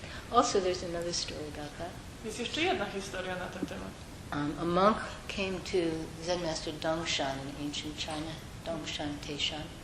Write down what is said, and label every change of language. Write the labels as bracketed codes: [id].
[en] Also, there's another story about that. [pl] Jest jeszcze jedna historia na ten temat. [en] A monk came to Zen Master Dongshan in ancient China, Dongshan Teishan.